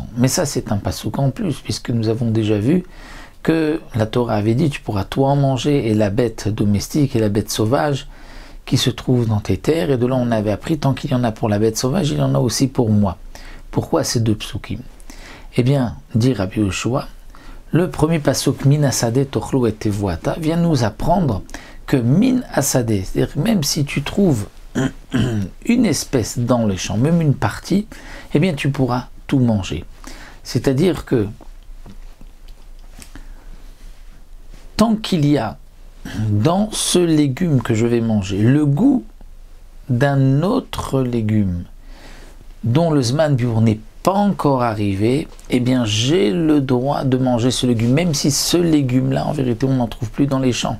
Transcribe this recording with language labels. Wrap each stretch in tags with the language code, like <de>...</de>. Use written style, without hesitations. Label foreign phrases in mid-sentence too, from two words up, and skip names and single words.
<fr>Mais ça, c'est un pasouk en plus, puisque nous avons déjà vu que la Torah avait dit tu pourras toi en manger et la bête domestique et la bête sauvage qui se trouve dans tes terres. Et de là, on avait appris tant qu'il y en a pour la bête sauvage, il y en a aussi pour moi. Pourquoi ces 2 psukim? Eh bien, dit Rabbi Yoshua, le premier pasuk</fr> <he>מן השדה תאכלו את תבואתה</he> <fr>vient nous apprendre que</fr> <he>מן השדה,</he> <fr>c'est-à-dire même si tu trouves une espèce dans les champs, même une partie, eh bien tu pourras tout manger. C'est-à-dire que tant qu'il y a dans ce légume que je vais manger le goût d'un autre légume dont le</fr> <he>זמן ביעור</he> <fr>n'est pas encore arrivé, eh bien j'ai le droit de manger ce légume, même si ce légume-là, en vérité, on n'en trouve plus dans les champs.</fr>